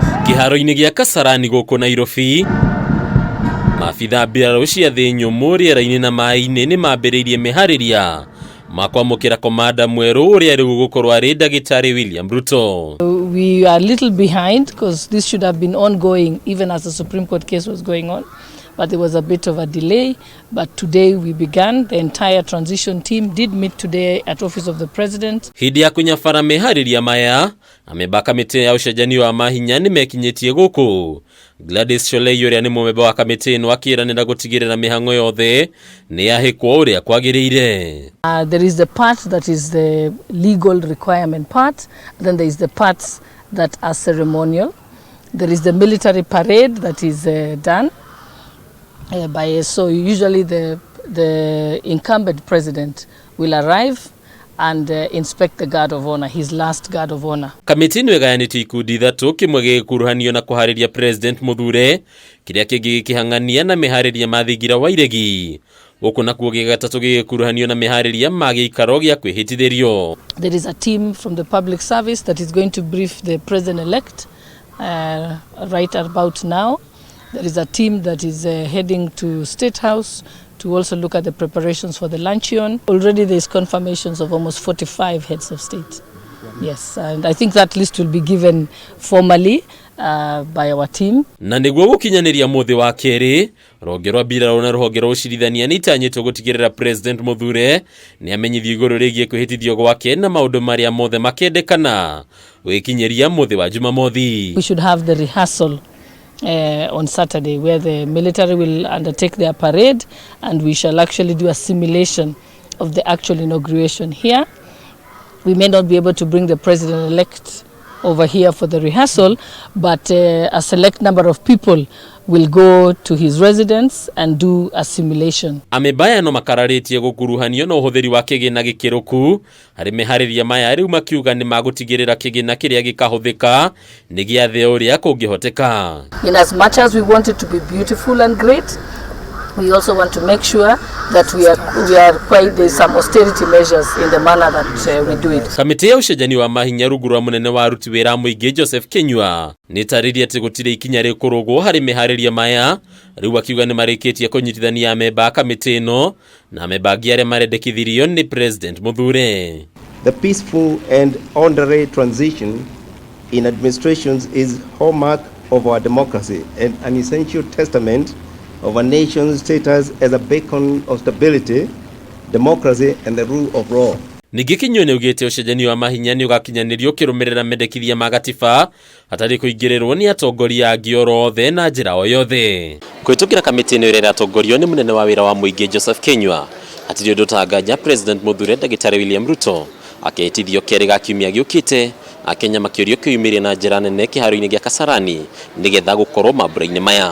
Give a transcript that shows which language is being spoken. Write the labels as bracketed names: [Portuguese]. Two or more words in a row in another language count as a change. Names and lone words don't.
[Kikuyu] kiharoini gia Kasarani guku Nairobi, maabitha mbiraru cia thi nyumu riera-ini na mai-ini ni mambiririe Mehariria makwamukira komanda mweru uria riu gukorwo ari Dagitari William Ruto. [English] We are a little behind because this should have been ongoing even as the Supreme Court case was going on, but there was a bit of a delay. But today we began. The entire transition team did meet today at office of the president. [Kikuyu] Hindi ya kunyabara Mehariria maya ameba kamiti ya ucenjania wa mahinya ni mekinyitie guku. Gladys Sholei uria ni mumemba wa kamiti ino akiiranira gutigirira mihango yothe ni yahikwo uria kwagiriire. [English] There is the part that is the legal requirement part, then there is the parts that are ceremonial. There is the military parade that is done so usually the incumbent president will arrive and inspect the guard of honor, his last guard of honor. [Kikuyu] Kamiti ni wegayanitio ikundi ithatu, kimwe gikuruhanio na kuhariria president muthuure, kiria kingi gikihang'ania na Mehariria mathingira wa iregi. Guku nakuo gigatatu gikuruhanio na Mehariria magikaro gia kwihitithio. [English] There is a team from the public service that is going to brief the president-elect right about now. There is a team that is heading to State House to also look at the preparations for the luncheon. Already there is confirmations of almost 45 heads of state. Yes, and I think that list will be given formally by our team. [Kikuyu] Na niguo gukinyaniria muthi wa keri, rwonge rwa mbiraru na rwonge rwa ucirithania ni tanyitwo gutigirira president muthuure ni amenyithio iguru rigie kwihitithio gwake na maundu maria mothe makendekana wikinyeria muthi wa Jumamothi. [English] We should have the rehearsal on Saturday where the military will undertake their parade and we shall actually do a simulation of the actual inauguration here. We may not be able to bring the president-elect over here for the rehearsal, but a select number of people will go to his residence and do a simulation. [Kikuyu] Amebaya no makararitie gukuruhanio na uhuthiri wa kigina gikiruku hari Mehariria maya riu makiuga ni magutigirira kigina kiria gikahuthika ni giathe uria kungihoteka. [English] In as much as we want it to be beautiful and great, we also want to make sure that we are quite, there's some austerity measures in the manner that we do it. [Kikuyu] Kamiti ya ucenjania wa mahinya rungu rwa munene wa aruti wira muingi Joseph Kinyua ni tarĩria ati gutire ikinya rikurugwo hari Mehariria maya riu akiuga ni marikitie kunyitithania amemba kamiti ino na amemba angi aria marendekithirio ni president muthuure. [English] The peaceful and orderly transition in administrations is hallmark of our democracy and an essential testament of a nation's status as a beacon of stability, democracy and the rule of law. [Kikuyu] Ningi Kinyua ni ugite ucenjania wa mahinya ni ugakinyanirio kirumirira mendekithia magatiba hatari kuingirirwo ni atongoria angi orothe na njira o yothe. Kwitukira kamiti ino iria atongorio ni munene wa wira wa muingi Joseph Kinyua hatiri undu tanganya president muthuure Dagitari William Ruto akehitithio keri ga kiumia giukite akenya makiurio kiumirie na njira nene kiharoini gia Kasarani nigetha gukorwo mambura-ini maya.